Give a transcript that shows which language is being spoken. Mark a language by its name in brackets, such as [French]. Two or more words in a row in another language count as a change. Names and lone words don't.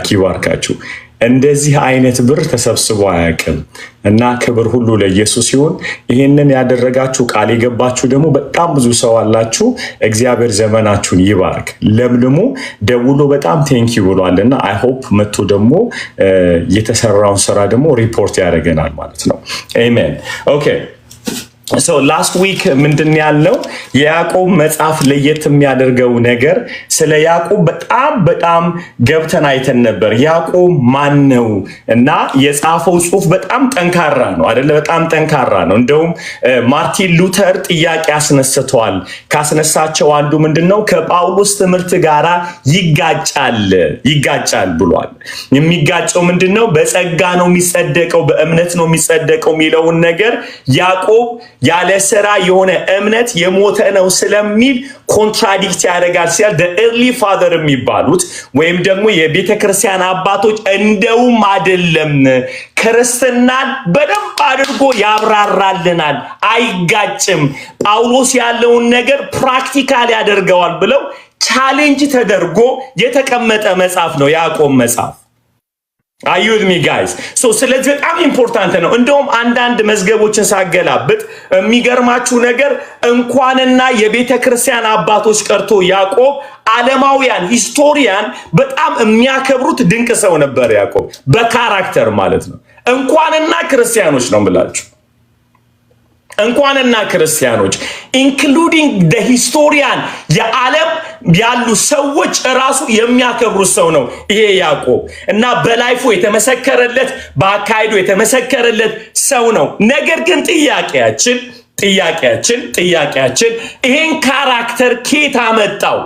[Amharic] ይባርካችሁ እንደዚህ አይነት ብር ተሰብስቦ አያውቅም እና ክብር ሁሉ ለኢየሱስ ይሁን ይሄንን ያደረጋችሁ ቃል የገባችሁ ደግሞ በጣም ብዙ ሰው አላችሁ እግዚአብሔር ዘመናችሁን ይባርክ ለምልሙ ደውሎ በጣም ቴንኪው ብሏልና [English] I hope [Amharic] መጥቶ ደግሞ የተሰራውን ስራ ደግሞ ሪፖርት ያደርገናል ማለት ነው አሜን ኦኬ [English] so last week [Amharic] ምንድን ያለው የያዕቆብ መጽሐፍ ለየት የሚያደርገው ነገር ስለ ያዕቆብ በጣም ገብተን አይተን ነበር ያዕቆብ ማን ነው እና የጻፈው ጽሑፍ በጣም ጠንካራ ነው አይደለ በጣም ጠንካራ ነው እንደውም ማርቲን ሉተር ጥያቄ አስነስተዋል ካስነሳቸው አንዱ ምንድነው ከጳውሎስ ትምህርት ጋራ ይጋጫል ብሏል የሚጋጨው ምንድነው በጸጋ ነው የሚጸደቀው በእምነት ነው የሚጸደቀው የሚለውን ነገር ያዕቆብ ያለ ስራ የሆነ እምነት የሞተ ነው ስለሚል ኮንትራዲክት ያደርጋል ሲል [English] the early father [Amharic] የሚባሉት ወይም ደግሞ የቤተክርስቲያን አባቶች እንደውም አይደለም ክርስትናን በደንብ አድርጎ ያብራራልናል አይጋጭም ጳውሎስ ያለውን ነገር ፕራክቲካሊ ያደርገዋል ብለው ቻሌንጅ ተደርጎ የተቀመጠ መጽሐፍ ነው ያዕቆብ መጽሐፍ [English] Are you with me guys? [Amharic] So ስለዚህ በጣም ኢምፖርታንት ነው እንደውም አንዳንድ መዝገቦችን ሳገላብጥ የሚገርማችሁ ነገር እንኳንና የቤተክርስቲያን አባቶች ቀርቶ ያዕቆብ ዓለማውያን ሂስቶሪያን በጣም የሚያከብሩት ድንቅ ሰው ነበር ያዕቆብ በካራክተር ማለት ነው እንኳንና ክርስቲያኖች ነው ብላችሁ እንኳንና ክርስቲያኖች [English] including the historian [Amharic] የዓለም ያሉ ሰዎች ራሱ የሚያከብሩ ሰው ነው ይሄ ያዕቆብ እና በላይፉ የተመሰከረለት በአካይዱ የተመሰከረለት ሰው ነው። ነገር ግን ጥያቄያችን ይሄን ካራክተር ኬት አመጣው?